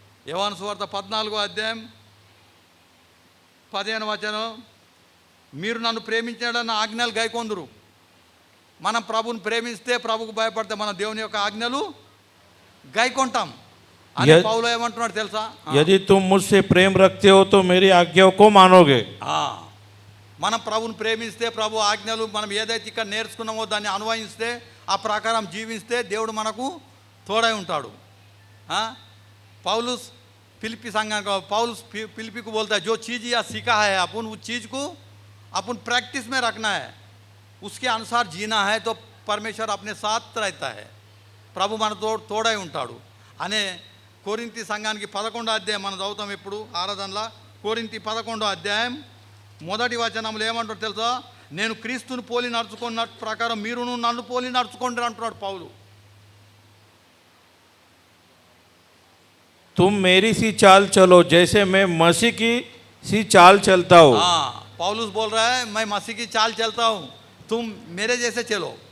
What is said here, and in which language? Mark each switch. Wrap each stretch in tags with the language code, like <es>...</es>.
<te>యోహాను సువార్త 14వ అధ్యాయం 15వ వచనం, మీరు నన్ను ప్రేమించడం ఆజ్ఞలు గైకొందురు. మనం ప్రభుని ప్రేమిస్తే, ప్రభుకు భయపడితే మన దేవుని యొక్క ఆజ్ఞలు గైకొంటాం అని పౌలు ఏమంటున్నాడు తెలుసా?</te> <hi>यदि तुम मुझसे प्रेम रखते हो तो मेरी आज्ञाओं को मानोगे.</hi> <te>మనం ప్రభుని ప్రేమిస్తే, ప్రభు ఆజ్ఞలు మనం ఏదైతే ఇక్కడ నేర్చుకున్నామో దాన్ని అన్వయిస్తే, ఆ ప్రకారం జీవిస్తే దేవుడు మనకు తోడై ఉంటాడు.</te> <hi>पौलुस फिलिपी संघ पौलुस फिलिपी को बोलता है, जो चीज़ यह सीखा है अपन उस चीज़ को अपन प्रैक्टिस में रखना है, उसके अनुसार जीना है, तो परमेश्वर अपने साथ रहता है.</hi> <te>ప్రభు మన తోడై ఉంటాడు అనే కొరింథీ సంఘానికి 11వ అధ్యాయం మనం చదువుతాం ఎప్పుడు ఆరాధనలో. కొరింథీ 11వ అధ్యాయం 1వ వచనంలో ఏమంటాడు తెలుసా? నేను క్రీస్తుని పోలి నడుచుకున్న ప్రకారం మీరును నన్ను పోలి నడుచుకోండి అంటున్నాడు పౌలు.</te> <hi>तुम मेरी सी चाल चलो जैसे मैं मसीह की सी चाल चलता हूँ. पौलुस बोल रहा है, मैं मसीह की चाल चलता हूँ, तुम मेरे जैसे चलो.</hi>